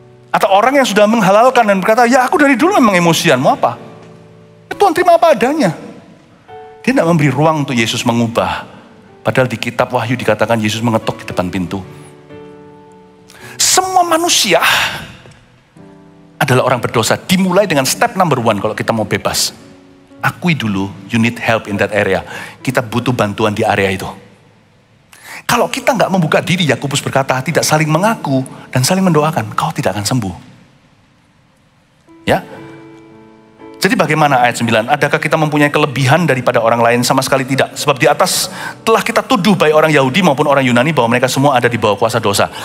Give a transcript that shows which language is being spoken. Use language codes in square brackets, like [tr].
[id] Atau orang yang sudah menghalalkan dan berkata, ya aku dari dulu memang emosian, mau apa? Tuhan terima apa adanya. Dia tidak memberi ruang untuk Yesus mengubah. Padahal di kitab Wahyu dikatakan Yesus mengetuk di depan pintu. Semua manusia adalah orang berdosa. Dimulai dengan [en] step number 1 [id] kalau kita mau bebas. Akui dulu, [en] you need help in that area. [id] Kita butuh bantuan di area itu. Kalau kita nggak membuka diri, Yakobus berkata, tidak saling mengaku dan saling mendoakan, kau tidak akan sembuh. Ya. Jadi bagaimana ayat 9? Adakah kita mempunyai kelebihan daripada orang lain? Sama sekali tidak. Sebab di atas telah kita tuduh baik orang Yahudi maupun orang Yunani bahwa mereka semua ada di bawah kuasa dosa.